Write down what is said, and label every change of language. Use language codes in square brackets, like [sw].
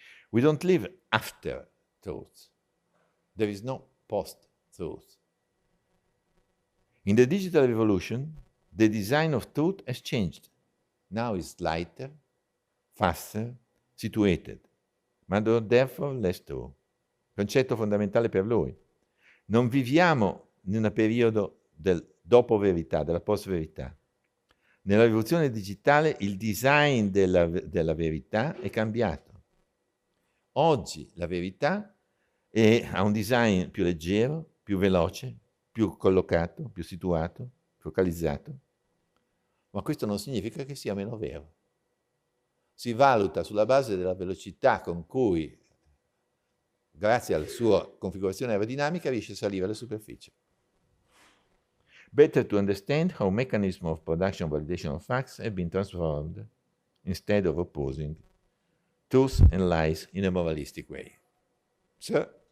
[en] We don't live after truth. There is no post-truth. In the digital revolution, the design of truth has changed. Now it's lighter, faster, situated, ma therefore less true. [it] Concetto fondamentale per lui. Non viviamo in un periodo del dopo verità, della post verità. Nella rivoluzione digitale il design della verità è cambiato. Oggi la verità ha un design più leggero, più veloce, più collocato, più situato, focalizzato. Ma questo non significa che sia meno vero. Si valuta sulla base della velocità con cui, grazie alla sua configurazione aerodinamica, riesce a salire alla superficie. [en] Better to understand how mechanism of production and validation of facts have been transformed instead of opposing truth and lies in a moralistic way. So,